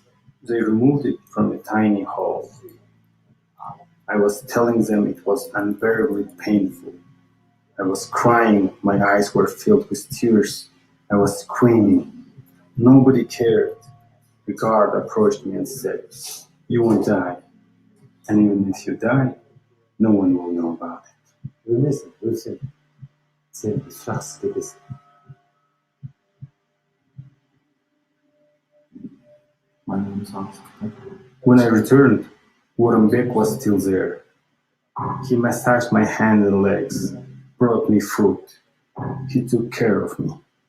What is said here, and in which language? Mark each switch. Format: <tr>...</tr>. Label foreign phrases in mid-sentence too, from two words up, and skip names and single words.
<en>They removed it from a tiny hole. I was telling them it was unbearably painful. I was crying, my eyes were filled with tears. I was screaming. Nobody cared. The guard approached me and said, "You won't die. And even if you die, no one will know about it."</en> <kk>Өлмесін, өлсең, сен сұрақсыз кетесің.</kk> <en>When I returned, Orìnbېk was still there. He massaged my hands and legs, brought me food. He took care of me.</en>